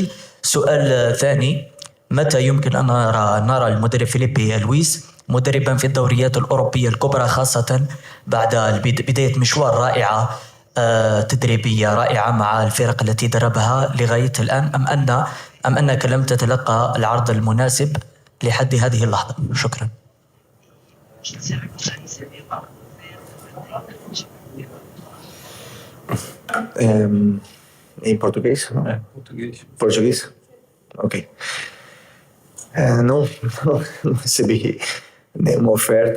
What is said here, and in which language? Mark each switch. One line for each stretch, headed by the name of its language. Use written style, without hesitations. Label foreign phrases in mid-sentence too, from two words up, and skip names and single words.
Arabic: سؤال ثاني: متى يمكن أن نرى المدرب فيليبي لويس مدربا في الدوريات الأوروبية الكبرى، خاصة بعد بداية مشوار رائعة تدريبية رائعة مع الفرق التي دربها لغاية الآن، أم أنك لم تتلقى العرض المناسب لحد هذه اللحظة؟ شكرا.
Portuguese: Em português? Português. Português? Ok. Não recebi nenhuma oferta.